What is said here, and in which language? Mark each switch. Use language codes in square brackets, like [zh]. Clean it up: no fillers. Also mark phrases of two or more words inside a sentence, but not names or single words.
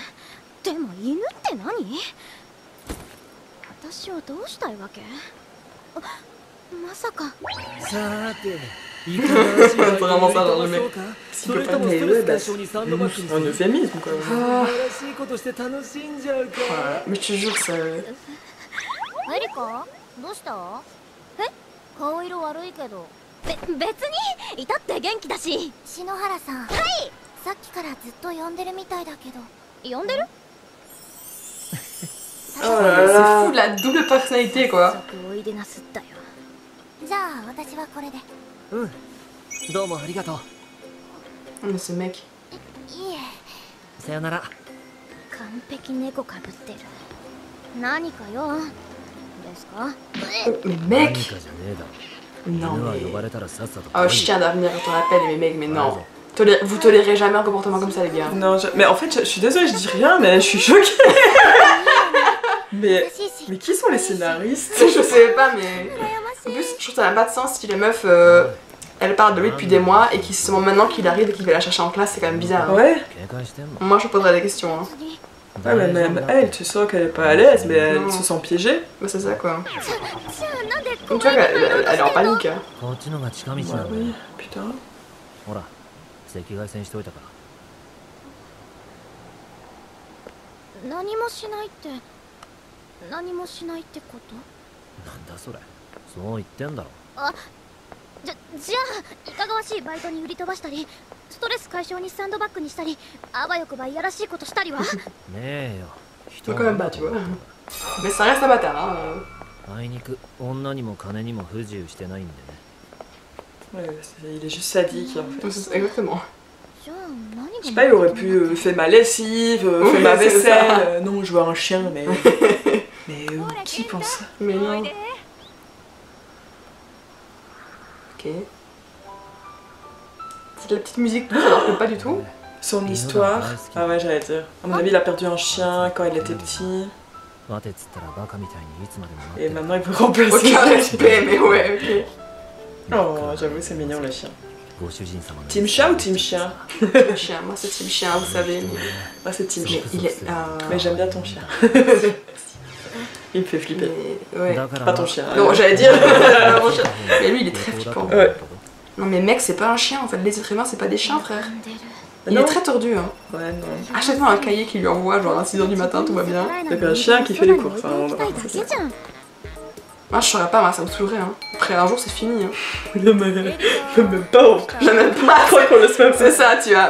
[ja] でも犬って何？私をどうしたいわけ？あ、まさか。さーていかがわしい相手を [fr] vraiment ça [ja] 飛 [fr] dans [ja] ば [fr] le [ja] そう [fr] mec. [ja] かそれとも [fr] Mais [ja] ストレ [fr] ouais, [ja] ス [fr] bah, [ja] 解消にサンドバッグにす [fr] un [ja] る [fr] euphémisme quoi. [ja] 素晴らしいことして楽しんじゃうか [fr] Voilà. Mais je te jure, ça. [ja] エリカ、どうした？え？顔色悪いけど。別にいたって元気だし。篠原さん。はい。さっきからずっと呼んでるみたいだけど。呼んでる？ [fr] Oh là C'est là. fou de la double personnalité quoi. [ja] 早速おいでなすったよ。じゃあ私はこれで。うんどうもありがとう [fr] Mais ce mec. [ja] いえ。さよなら完璧猫かぶってる。何か用ですか？ [fr] Mais [ja] 何 [fr] mec. [ja] かじゃねえだろ [fr] Non [ja] 犬は [fr] mais. [ja] 呼ばれたらさっさと [fr] Oh, [ja] 来い [fr] chien doit venir quand on l'appelle, mais mec, mais non. Vas-y. Vous tolérez jamais un comportement comme ça, les gars. Non, mais en fait, je suis désolée, je dis rien, mais je suis choquée. mais qui sont les scénaristes? Je sais pas, mais. En plus, je trouve que ça n'a pas de sens si les meufs. Elle parle de lui depuis des mois et qu'il se sent maintenant qu'il arrive et qu'il va la chercher en classe, c'est quand même bizarre. Hein. Ouais. [ja] 警戒してんの [fr] Moi, je poserais des questions. Hein. [ja] 次。 [fr] Ouais, mais même elle, tu sens qu'elle est pas à l'aise, mais elle Non. se sent piégée. Bah, c'est ça quoi. [ja] じゃあなんで [fr] Donc, tu vois qu'elle est en panique. Hein. [ja] こっちのが近道 [fr] Bah [ja] なんだよ [fr] oui, putain. [ja] ほら赤外線しといたから何もしないって何もしないってこと？なんだそれそう言ってんだろじゃあいかがわしいバイトに売り飛ばしたりストレス解消にサンドバッグにしたりあばよくばいやらしいことしたりは？ねえよ [fr] C'est quand même pas, tu vois. Mais ça reste un bâtard. Hein. [ja] あいにく女にも金にも不自由してないんでね [fr] Ouais, il est juste sadique en fait. Exactement. [ja] じゃあ何が [fr] Je sais pas, il aurait pu faire ma lessive, Oui, faire ma c'est vaisselle. ça. Non, je veux un chien, mais. Mais qui pense ça? Mais non. Ok. C'est de la petite musique douce alors que pas du tout. Son histoire. Ah ouais, j'allais dire. À mon avis, il a perdu un chien quand il était petit. [ja] 待てっつったらバカみたいにいつまでも待っ [fr] Et [ja] て [fr] maintenant, il veut remplacer. Aucun respect, mais ouais, ok. Oh, j'avoue, c'est mignon le chien. [ja] ご主人様の [fr] Team chat ou team chien? Le chien, moi c'est team chien, vous savez. Mais, Moi, c'est team mais chien. il est. Mais j'aime bien ton chien. Il me fait flipper. Mais, ouais. [ja] だから [fr] Pas ton chien. Non, j'allais dire. Mon chien. Mais lui, il est très flippant. Ouais. Non, mais mec, c'est pas un chien en fait. Les êtres humains, c'est pas des chiens, frère. [ja] 呼んでる [fr] Il Non. est très tordu. Hein. Ouais, non. Achète-moi un cahier qui lui envoie, genre à 6h du matin, tout va bien. C'est un chien qui fait les courses. Enfin, on va [ja] だけじゃん。 [fr] Moi, je saurais pas, moi, ça me saoulerait. Hein. Après un jour, c'est fini. Hein. Non, mais même pas en Je l'aime pas. Je crois qu'on laisse même C'est ça, tu vois.